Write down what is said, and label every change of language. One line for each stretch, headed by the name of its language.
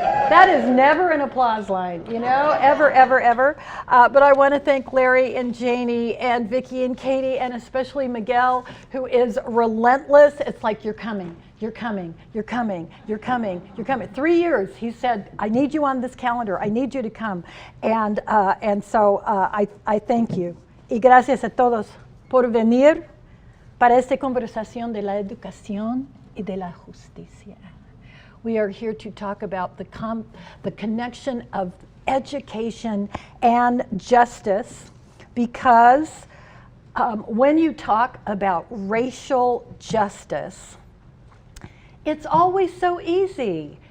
English: That is never an applause line, you know, ever, ever, ever. But I want to thank Larry and Janie and Vicki and Katie and especially Miguel, who is relentless. It's like, you're coming, you're coming, you're coming, you're coming, you're coming. 3 years, he said, I need you on this calendar. I need you to come. And so I thank you.
Spanish: Y gracias a todos por venir para esta conversación de la educación y de la justicia.
English: We are here to talk about the connection of education and justice, because when you talk about racial justice, it's always so easy.